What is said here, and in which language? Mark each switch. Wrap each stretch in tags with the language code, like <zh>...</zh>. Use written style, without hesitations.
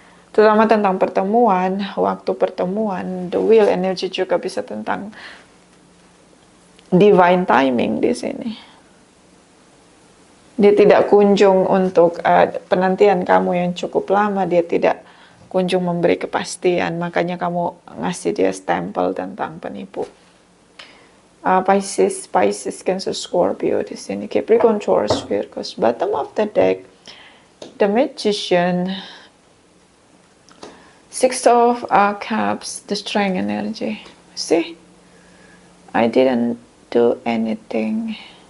<id>Terutama tentang pertemuan, waktu pertemuan, the wheel energy juga bisa tentang divine timing di sini. Dia tidak kunjung untuk penantian kamu yang cukup lama, dia tidak kunjung memberi kepastian, makanya kamu ngasih dia stempel tentang penipu. Pisces, Cancer, Scorpio di sini. Capricorn, Taurus, Virgo.</id> <en>Bottom of the deck, the Magician, Six of Cups, the Strength energy. See, I didn't do anything.</en>